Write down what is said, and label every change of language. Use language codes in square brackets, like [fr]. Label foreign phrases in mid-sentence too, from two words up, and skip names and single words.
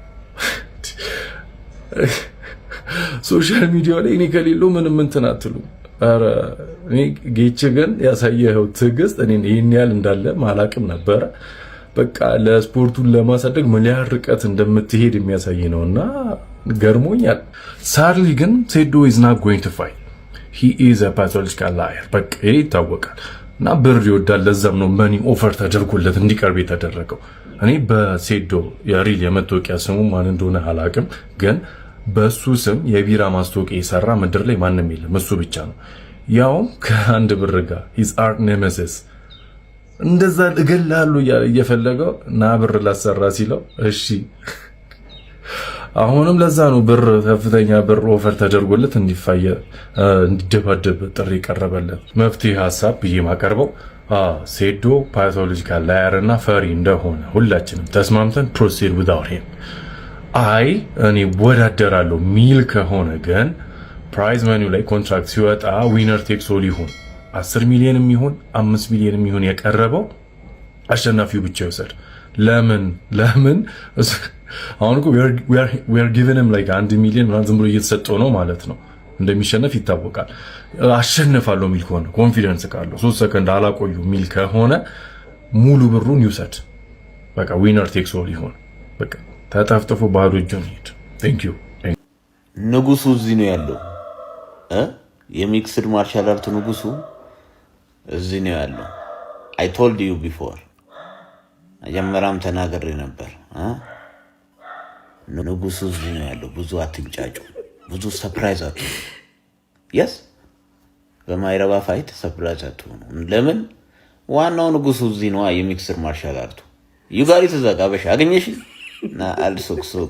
[am] ሶሻል ሚዲያ ላይ እኔ ከሌለው ምንም እንትን አትሉም። ኧረ እኔ ጌች ግን ያሳየኸው ትዕግስት እኔን ይሄን ያህል እንዳለ ማላቅም ነበረ። በቃ ለስፖርቱን ለማሳደግ ምን ያህል ርቀት እንደምትሄድ የሚያሳይ ነውና ገርሞኛል። ሳርሊ ግን ሴዶ [en] is not going to fight. he is a pathological liar [am] በቃ ይታወቃል። እና ብር ይወዳል። ለዛም ነው [en] money offer [am] ተደርጎለት እንዲቀርብ የተደረገው። እኔ በሴዶ የሪል የመታወቂያ ስሙ ማን እንደሆነ አላቅም፣ ግን በሱ ስም የቢራ ማስታወቂያ የሰራ ምድር ላይ ማንም የለም፣ እሱ ብቻ ነው። ያውም ከአንድ ብር ጋር [en] his art nemesis [am] እንደዛ እገላለሁ እየፈለገው እና ብር ላሰራ ሲለው እሺ አሁንም ለዛ ነው ብር ከፍተኛ ብር ኦፈር ተደርጎለት እንዲደባደብ ጥሪ ቀረበለት። መፍትሄ ሐሳብ ብዬ ማቀርበው ሴዶ [en] pathological liar [am] እና ፈሪ እንደሆነ ሁላችንም ተስማምተን [en] proceed without him። [am] አይ እኔ ወዳደራለሁ ሚል ከሆነ ግን [en] prize money [am] ላይ ኮንትራክት ሲወጣ [en] winner takes all [am] ይሁን 10 ሚሊዮንም ይሁን 5 ሚሊዮንም ይሁን የቀረበው አሸናፊው ብቻ ይወሰድ። ለምን አሁን እኮ [en] we are given him like [am] 1 ሚሊዮን ምናምን ዝም ብሎ እየተሰጠው ነው ማለት ነው። እንደሚሸነፍ ይታወቃል። አሸንፋለሁ ሚል ከሆነ ኮንፊደንስ ካለው 3 ሰከንድ አላቆዩ ሚል ከሆነ ሙሉ ብሩን ይውሰድ። በቃ [en] winner takes all [am] ይሁን። በቃ ተጣፍጥፎ ባዶ እጁን ይሄድ። [en] thank you። [am] ንጉሱ እዚህ ነው ያለው [en] mixed martial art [am] ንጉሱ እዚህ ነው ያለው። [en] I told you before [am] መጀመሪያም ተናግሬ ነበር። ንጉሱ እዚህ ነው ያለው። ብዙ አትንጫጩ፣ ብዙ ሰርፕራይዝ አትሁኑ። የስ በማይረባ ፋይት ሰርፕራይዝ አትሁኑ። ለምን ዋናው ንጉሱ እዚህ ነው [en] mixed martial art። [am] ዩጋሪ ተዘጋበሽ አገኘሽ ና አልሶክሶክ